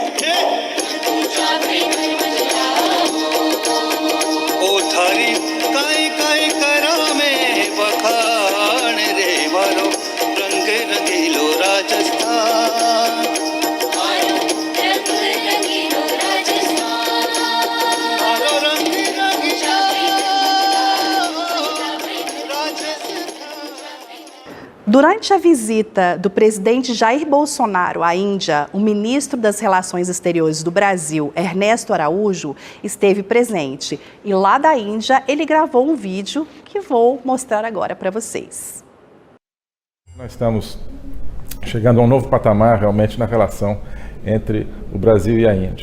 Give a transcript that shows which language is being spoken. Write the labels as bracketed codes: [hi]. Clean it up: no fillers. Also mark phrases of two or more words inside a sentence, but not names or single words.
[raj] ओ थारी काई काई करा में बखान रे मारो रंग रंगीलो राजस्थान मारो रंग रंगीलो राजस्थान मारो रंग रंगीलो राजस्थान। [pt] Durante a visita do presidente Jair Bolsonaro à Índia, o ministro das Relações Exteriores do Brasil, Ernesto Araújo, esteve presente. E lá da Índia, ele gravou um vídeo que vou mostrar agora para vocês. Nós estamos chegando a um novo patamar realmente na relação entre o Brasil e a Índia.